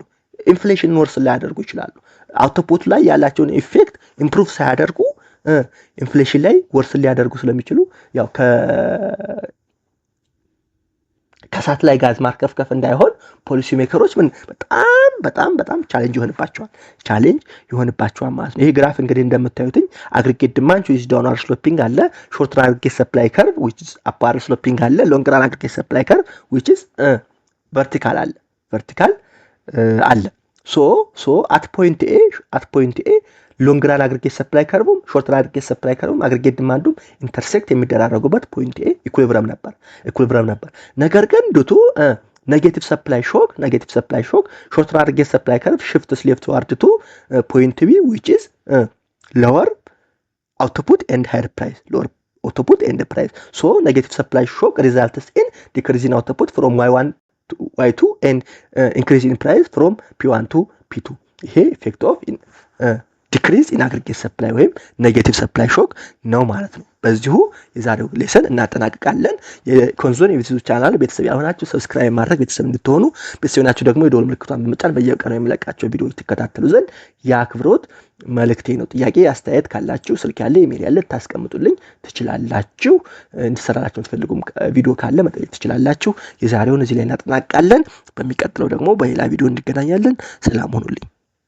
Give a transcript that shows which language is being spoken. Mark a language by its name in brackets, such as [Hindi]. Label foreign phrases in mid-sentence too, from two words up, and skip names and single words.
[English] inflation worse [Amharic] ሊያደርጉ ይችላሉ። አውትፑት ላይ ያላቸውን [English] effect improve [Amharic] ሳያደርጉ ኢንፍሌሽን ላይ ወርስ ሊያደርጉ ስለሚችሉ ያው ከሳት ላይ ጋዝ ማርከፍከፍ እንዳይሆን [English] policy makers [Amharic] ምን በጣም ቻሌንጅ ይሆንባቸዋል ማለት ነው። ይሄ ግራፍ እንግዲህ እንደምታዩትኝ [English] aggregate demand with downward sloping [Amharic] አለ፣ [English] short run aggregate supply curve which is upward sloping [Amharic] አለ፣ [English] long run aggregate supply curve which is vertical አለ። ሶ at point A long run aggregate supply curve short run aggregate supply curve aggregate demand intersect የሚደራረጉበት point A equilibrium [Amharic] ነበር። ነገር ግን [English] due to negative supply shock short run aggregate supply curve shifts leftward to point B which is lower output and higher price so negative supply shock results in decrease in output from y1 to y2 and increase in price from p1 to p2 ይሄ effect of decrease in aggregate supply ወይም ኔጌቲቭ supply shock [Amharic] ነው ማለት ነው። በዚሁ የዛሬው ሌሰን እናጠናቅቃለን። የኮንዞን የዩቲዩብ ቻናል ቤተሰብ ያልሆናችሁ ሰብስክራይብ ማድረግ ቤተሰብ እንድትሆኑ፣ ቤተሰብ ናችሁ ደግሞ የደወል ምልክቷን በመጫን በየቀኑ የምለቃቸው ቪዲዮዎች ትከታተሉ ዘንድ የአክብሮት መልእክቴ ነው። ጥያቄ አስተያየት ካላችሁ ስልክ ያለ ኢሜል ያለ ታስቀምጡልኝ ትችላላችሁ። እንድሰራላችሁ የምትፈልጉም ቪዲዮ ካለ መጠየቅ ትችላላችሁ። የዛሬውን እዚህ ላይ እናጠናቅቃለን። በሚቀጥለው ደግሞ በሌላ ቪዲዮ እንገናኛለን። ሰላም ሁኑልኝ።